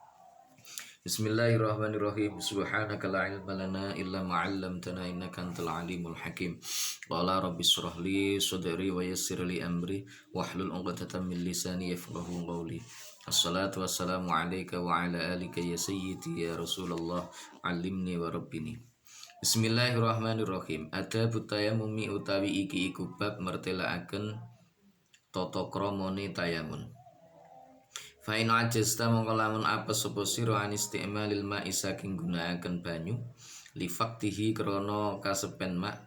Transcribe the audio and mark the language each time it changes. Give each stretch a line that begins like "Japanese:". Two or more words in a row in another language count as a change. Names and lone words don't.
Arabic: بسم الله الرحمن الرحيم. سبحانك لا علم لنا إلا ما علمتنا إنك أنت العليم الحكيم. قال رب اشرح لي صدري ويسر لي أمري واحلل عقدة من لساني يفقهوا قولي. الصلاة والسلام عليك وعلى آلك يا سيدي يا رسول الله، علمني وربني.
Javanese: Bismillahirrahmanirrahim.
Arabic: آداب التيمم
Javanese: utawi iki iku bab mertelaaken tata kramane tayamun.
Arabic: فإن عجزت
Javanese: mongko lamun apes sapa sira
Arabic: عن استعمال الماء
Javanese: saking gunakaken banyu
Arabic: لفقده
Javanese: krana kasepen mak